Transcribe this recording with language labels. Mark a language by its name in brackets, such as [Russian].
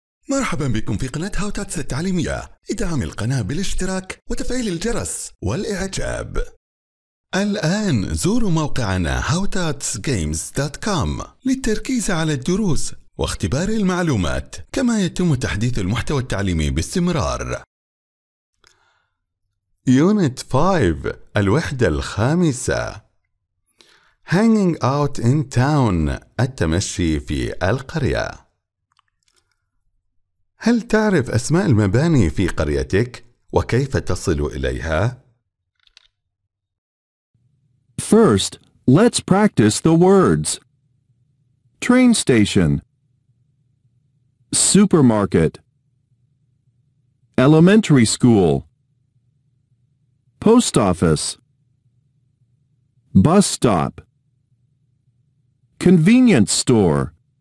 [Arabic] مرحبا بكم في قناة تاتس التعليمية. ادعم القناة بالاشتراك وتفعيل الجرس والإعجاب. الآن زوروا موقعنا howtutsgames.com للتركيز على الدروس واختبار المعلومات، كما يتم تحديث المحتوى التعليمي باستمرار. [English] Unit 5 [Arabic] الوحدة الخامسة [English] Hanging out in town [Arabic] التمشي في القرية. هل تعرف أسماء المباني في قريتك وكيف تصل إليها؟ [English] First, let's practice the words. Train station, supermarket, elementary school, post office, bus stop, convenience store.